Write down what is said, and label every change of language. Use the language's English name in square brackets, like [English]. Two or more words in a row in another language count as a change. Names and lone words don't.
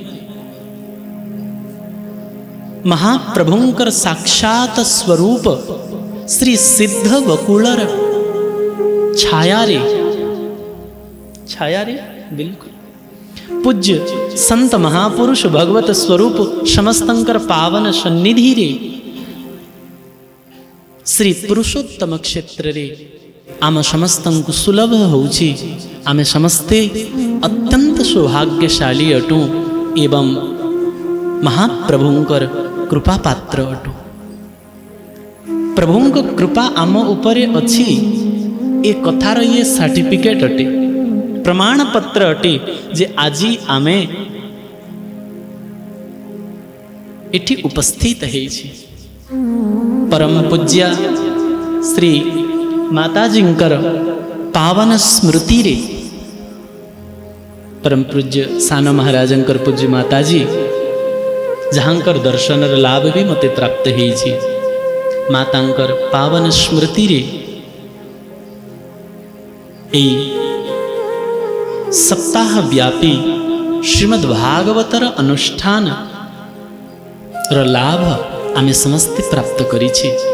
[Odia] ମହାପ୍ରଭୁଙ୍କର ସାକ୍ଷାତ ସ୍ୱରୂପ ଶ୍ରୀ ସିଦ୍ଧ ବକୁଳର ଛାୟା ରେ ବିଲ୍କୁଲ ପୂଜ୍ୟ ସନ୍ଥ ମହାପୁରୁଷ ଭଗବତ ସ୍ୱରୂପ ସମସ୍ତଙ୍କର ପାବନ ସନ୍ନିଧି ରେ ଶ୍ରୀ ପୁରୁଷୋତ୍ତମ କ୍ଷେତ୍ର ରେ ଆମ ସମସ୍ତ ସୁଲଭ ହେଉଛି। ଆମେ ସମସ୍ତେ ଅତ୍ୟନ୍ତ ସୌଭାଗ୍ୟଶାଳୀ ଅଟୁ ଏବଂ ମହାପ୍ରଭୁଙ୍କର କୃପା ପାତ୍ର ଅଟୁ। ପ୍ରଭୁଙ୍କ କୃପା ଆମ ଉପରେ ଅଛି ଏ କଥାର ଯେ ସର୍ଟିଫିକେଟ ଅଟେ, ପ୍ରମାଣ ପତ୍ର ଅଟେ ଯେ ଆଜି ଆମେ ଏଠି ଉପସ୍ଥିତ ହେଛି। ପରମ ପୂଜ୍ୟ ଶ୍ରୀ ମାତାଜୀଙ୍କର ପାବନ ସ୍ମୃତି ରେ ପରମ ପୂଜ୍ୟ ସାନ ମହାରାଜଙ୍କର ପୂଜ୍ୟ ମାତାଜୀ ଯାହାଙ୍କର ଦର୍ଶନର ଲାଭ ଭି ମତେ ପ୍ରାପ୍ତ ହେଛି। ମାତାଙ୍କର ପାବନ ସ୍ମୃତି ରେ ଏ ସପ୍ତାହ ବ୍ୟାପୀ ଶ୍ରୀମଦ୍ ଭାଗବତର ଅନୁଷ୍ଠାନ ର ଲାଭ ଆମେ ସମସ୍ତେ ପ୍ରାପ୍ତ କରିଛି।